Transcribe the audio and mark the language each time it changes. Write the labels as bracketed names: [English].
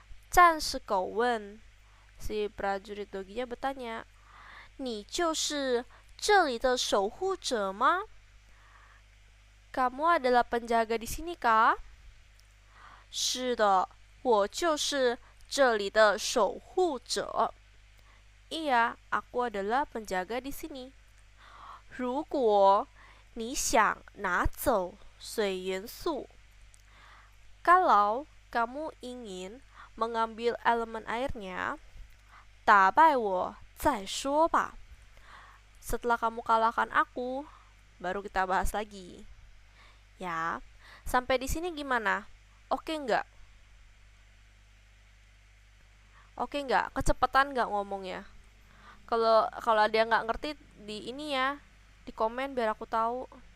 [Chinese] 战士狗问, [Indonesian] si prajurit doginya bertanya, [Chinese] 你就是这里的守护者吗? [Indonesian] Kamu adalah penjaga di sini kah? [Chinese] 是的，我就是这里的守护者. [Indonesian] Iya, aku adalah penjaga di sini. [Chinese] 如果你想拿走水元素, [Indonesian] kalau kamu ingin mengambil elemen airnya, [Chinese] 打败我再说吧. [Indonesian] Setelah kamu kalahkan aku, baru kita bahas lagi. Ya, sampai di sini gimana? Oke nggak? Oke nggak? Kecepatan nggak ngomongnya? Kalau ada yang nggak ngerti di ini ya, di komen biar aku tahu.